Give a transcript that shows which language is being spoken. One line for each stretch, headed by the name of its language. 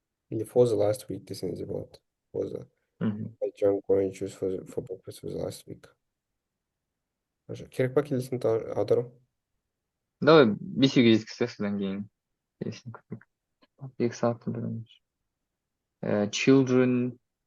Kazakh: Или
English: for the last week
Kazakh: десеңіз де болады.
English: For the I drank orange juice for breakfast for the last week.
Kazakh: Керек па келесін аудару? Давай бесеуге жеткізсек содан кейін. Екі сағатты білеміз. Children.